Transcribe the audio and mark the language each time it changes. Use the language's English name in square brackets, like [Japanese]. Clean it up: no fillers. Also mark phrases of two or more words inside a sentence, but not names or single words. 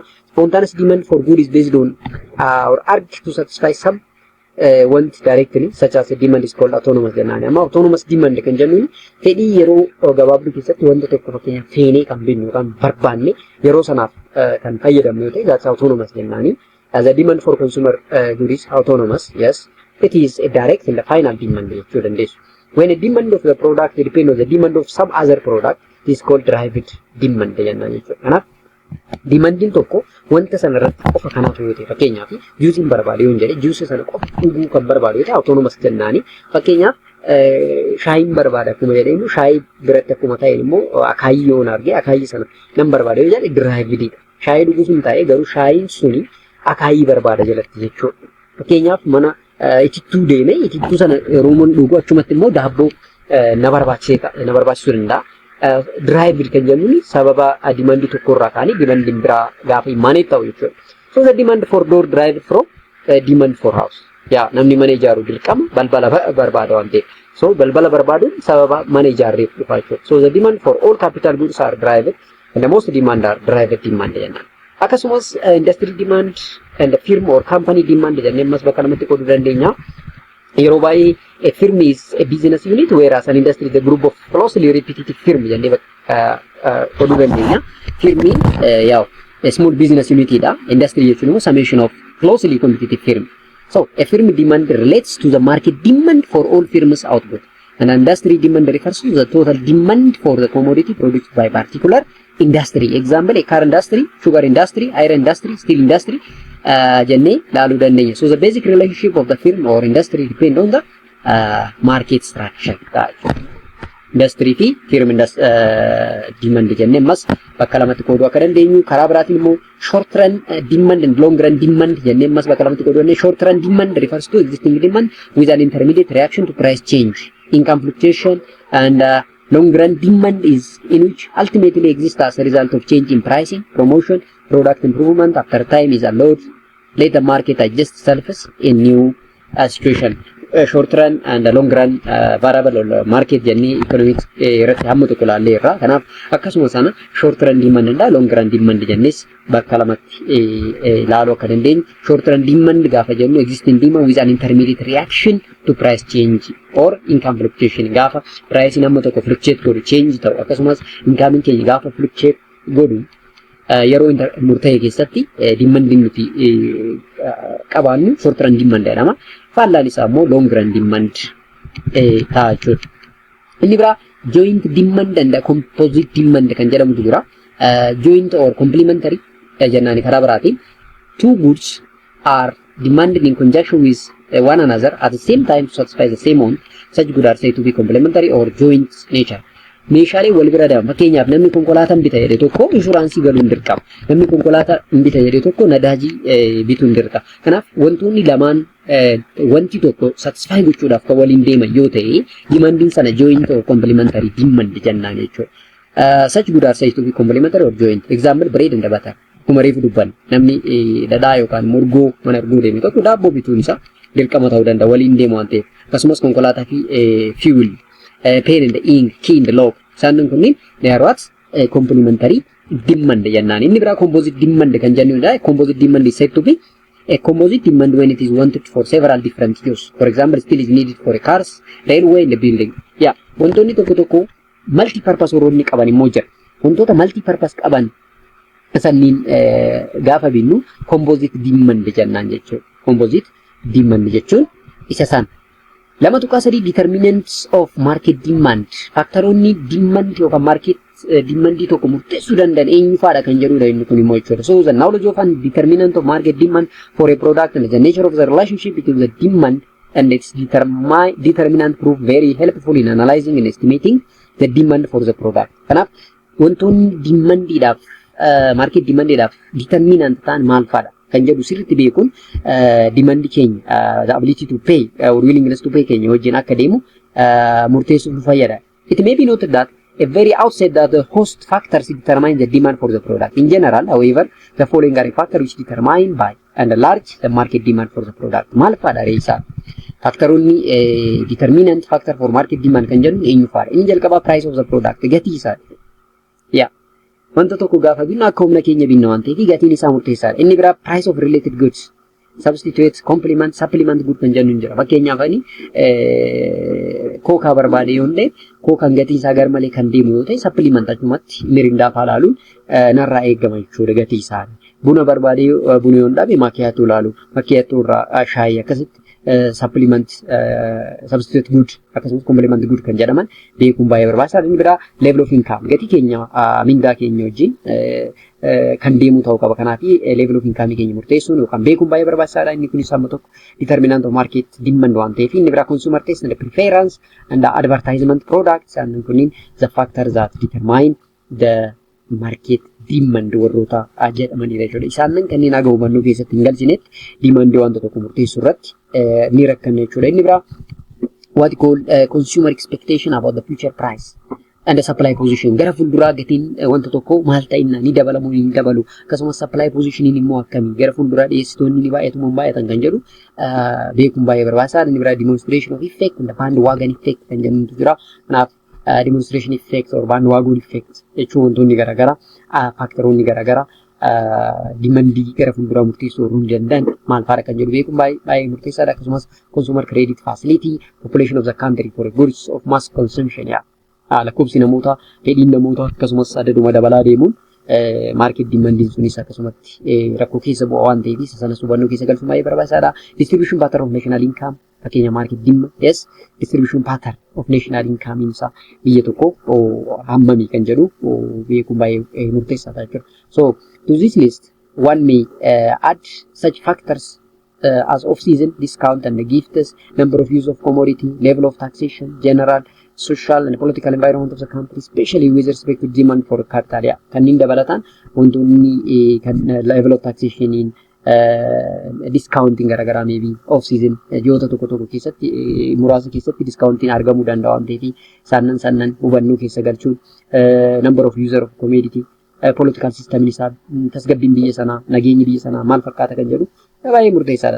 [English] Spontaneous demand for good is based on or urge to satisfy some want directly such as the demand is called autonomous jennaan. [Oromo] Amma [English] autonomous demand [Oromo] kan jennuun fedhii yeroo gabaabduu keessatti wanta tokko fakkeenyaaf feenee kan binnu yookaan barbaanne yeroo sanaaf kan fayyadamnu yoo ta'e [English] that's autonomous [Oromo] jennaani. [English] As a demand for consumer good is autonomous, yes, it is a direct and a final demand [Oromo] jechuu dandeessu. [English] When a demand of the product depends on the demand of some other product, it is called derived demand [Oromo] jennaan jechuudha. Kanaaf demanding tokko wanta sana irratti qofa kanaatu yoo ta'e fakkeenyaaf juusiin barbaade yoo jedhe juusii sana qofa dhuguu kan barbaade yoo ta'e autonomous jennaani. Fakkeenyaaf shaayiin barbaada akkuma jedheenu shaayii biratti akkuma ta'e immoo akaayii yoo arge akaayii sana nan barbaade yoo jedhe derived dha. Shaayii dhuguuf hin ta'e garuu shaayiin suni akaayii barbaada jalatti jechuudha. Fakkeenyaaf mana itittuu deeme itittuu sana yeroo mun dhugu achumatti immoo daabboo na barbaachisuu danda'a. Derived kan jennuun sababa demand tokkorraa kaanii demand biraa gaafa himaane ta'u jechuudha. [English] So the demand for door derived from demand for house. [Oromo] Yaa namni mana ijaaru dirqama balbala barbaada waan ta'eef. So balbala barbaaduun sababa mana ijaarreef dhufa jechuudha. So the demand for all capital goods are derived and the most demand are derived demand jennaan. Akkasumas [English] industry demand and the firm or company demand [Oromo] jennee ammas bakka lamatti qooduu dandeenya. yeroo baay'ee [English] a firm is a business unit whereas an industry is a group of closely repetitive firm [Oromo] jennee oduu dandeenya. Firmiin yaw [English] a small business unit dha. Industry [Oromo] jechuun immoo [English] summation of closely competitive firm. So a firm demand relates to the market demand for all firms output. An industry demand refers to the total demand for the commodity produced by particular industry. Example, a car industry, sugar industry, iron industry, steel industry, [Oromo] jennee ilaaluu dandeenya. [English] So the basic relationship of the firm or industry depend on the market structure. [Oromo] Industry fi [English] firm demand [Oromo] jennee ammas bakka lamatti qooduu akka dandeenyu. Karaa biraatiin immoo [English] short run demand and long run demand [Oromo] jennee ammas bakka lamatti qooduu dandeenya. [English] Short run demand refers to existing demand with an intermediate reaction to price change, income fluctuation, and long run demand is in which ultimately exists as a result of change in pricing, promotion, product improvement. After time is allowed, let the market adjust itself in new situation. Short run and long run variable or market [Oromo] jennee economics irratti hamma tokko ilaallee irraa. Kanaaf akkasuma sana [English] short run demand and long run demand [Oromo] jennees bakka lamatti ilaaluu akka dandeenyu. [English] Short run demand [Oromo] gaafa jennu [English] existing demand with an intermediate reaction to price change or income fluctuation. [Oromo] Gaafa price hamma tokko fluctuate godhu change ta'u akkasumas income keenya gaafa fluctuate godhu yeroo murtaa'e keessatti demand nuti qabaannu [English] short run demand [Oromo] jedhama. Faallaan isaa immoo [English] long run demand [Oromo] ta'a jechuudha. Inni biraa [English] joint demand and composite demand [Oromo] kan jedhamutu jira. [English] Joint or complementary [Oromo] jennaani karaa biraatiin [English] two goods are demanded in conjunction with one another at the same time to satisfy the same want. Such goods are said to be complementary or joint nature. [Oromo] Meeshaalee wal bira deeman. Fakkeenyaaf namni konkolaataa bita jedhe tokko inshuraansii galuu hin dirqama. Namni konkolaataa bita jedhe tokko nadaajii bituu hin dirqama. Kanaaf wantoonni lamaan wanti tokko satisfy gochuudhaaf kan waliin deeman yoo ta'e demandiin sana [English] joint or complementary demand [Oromo] jennaan jechuudha. [English] Such goods are said to be complementary or joint. Example, bread and butter. [Oromo] Kuma reefu dubban namni dhadhaa yookaan morgoo mana arguu deeme tokko daabboo bituun isaa dirqama ta'uu danda'a waliin deemu waan ta'eef. Akkasumas konkolaataa fi fuel, [English] pen and ink, key and lock. [Oromo] Isaan kunniin [English] they are what complementary demand jennaan. [Oromo] Inni biraa [English] composite demand [Oromo] kan jennudha. [English] Composite demand is said to be a composite demand when it is wanted for several different use. For example, steel is needed for a cars, railway, and the building. Yeah, [Oromo] wantoonni tokko tokko multi-purpose roonni qaban immoo jira. Wantoota multi-purpose qaban sanniin gaafa binnu [English] composite demand [Oromo] jennaan jechuudha. [English] Composite demand [Oromo] jechuun isa san. Lama tuqaa sadii [English] determinants of market demand. [Oromo] Faktaroonni demand yookaan [English] market demand [Oromo] tokko murteessuu danda'an eenyufaadha kan jedhudha inni kun immoo jechuudha. [English] So the knowledge of and determinant of market demand for a product and the nature of the relationship between the demand and its determinant prove very helpful in analyzing and estimating the demand for the product. [Oromo] Kanaaf wantoonni demandiidhaaf market demandiidhaaf determinant ta'an maal faadha kan jedhu sirriitti beekuun demandii keenya [English] the ability to pay or willingness to pay [Oromo] keenya wajjin akka deemu murteessuuf nu fayyada. [English] It may be noted that a very outset that the host factors determine the demand for the product. In general, however, the following are factors which determine by and large the market demand for the product. [Oromo] Maal faadha reessa? Faktaroonni [English] determinant factor for market demand [Oromo] kan jedhu eenyu faadha? [English] Inni jalqaba price of the product, [Oromo] gatii isaa. Yeah. Wanta tokko gaafa binnu akka humna keenya binna waan ta'eef gatiin isaa murteessaadha. Inni biraa [English] price of related goods, substitute, complement, supplement good [Oromo] kan jennu jira. Fakkeenyaaf ani kookaa barbaade yoo ta'e kookaan gatii isaa gar malee kan deemu yoo ta'e supplement achumatti mirindaa fa'aa ilaaluun narraa eegama jechuudha gatii isaa. Buna barbaade buna yoo dhabe makiyaatoo ilaalu, makiyaatoo irraa shaayii akkasitti [English] supplement substitute good [Oromo] akkasumas [English] complement good [Oromo] kan jedhaman beekuun baay'ee barbaachisaadha. Inni biraa [English] level of income [Oromo] gatii keenya mindaa keenya wajjin kan deemu ta'uu qaba. Kanaaf [English] level of income [Oromo] keenya murteessuun yookaan beekuun baay'ee barbaachisaadha. Inni kunis amma tokko [English] determinant of market demand [Oromo] waan ta'eef inni biraa [English] consumer taste and preference and advertisement products and [Oromo] kunniin [English] the factors that determine the market demand [Oromo] warroota jedhamanidha jechuudha. Isaan kanneen aga hubannoo keessatti hin galchinetti demandii wanta tokko murteessuu irratti ni rakkanna jechuudha. [English] Inni biraa what you call consumer expectation about the future price and the supply position. [Oromo] Gara fuulduraa gatiin wanta tokko maal ta'inna ni dabalamu ni dabalu akkasumas [English] supply position [Oromo] immoo akkamii gara fuulduraa dhiyeessitoonni ni baay'atu moo baay'atan kan jedhu beekuun baay'ee barbaachisaadha. Inni biraa [English] demonstration of effect and the bandwagon effect [Oromo] kan jedhamutu jira. Kanaaf [English] demonstration effect or bandwagon effect [Oromo] jechuun wantoonni garaagaraa faktaroonni garaagaraa demandii gara fuulduraa murteessuu danda'an maal fa'aadha kan jedhu beekuun baay'ee murteessaadha. [English] Akkasumas consumer credit facility, population of the country for goods of mass consumption yaa. [Oromo] Lakkoofsi namoota, fedhiin namoota akkasumas adaduma dabalaa deemuun [English] market demand [Oromo] sunis akkasumatti rakkoo keessa bu'aa waan ta'eef isa sanas hubannoo keessa galchuun baay'ee barbaachisaadha. [English] Distribution pattern of national income fakkeenya market demand yes distribution pattern of national income [Oromo] isaa biyya tokko hammamii kan jedhu beekuun baay'ee murteessaadha jechuudha. [English] So to this list one may add such factors as off-season discount and the gifts, number of use of commodity, level of taxation, general, social and political environment of the country, especially with respect to demand for capital. Yeah, [Oromo] kanneen dabalatan wantoonni kan [English] level of taxation [Oromo] in discounting garagaraa maybe off-season ji'oota tokko keessatti muraasa keessatti discounting argamuu danda'a waan ta'eef sannan hubannoo keessa galchuun [English] number of user of commodity political system [Oromo] isaa tasgabbiin biyya sanaa nageenyi biyya sanaa maal fakkaata kan jedhu baay'ee murteessaadha.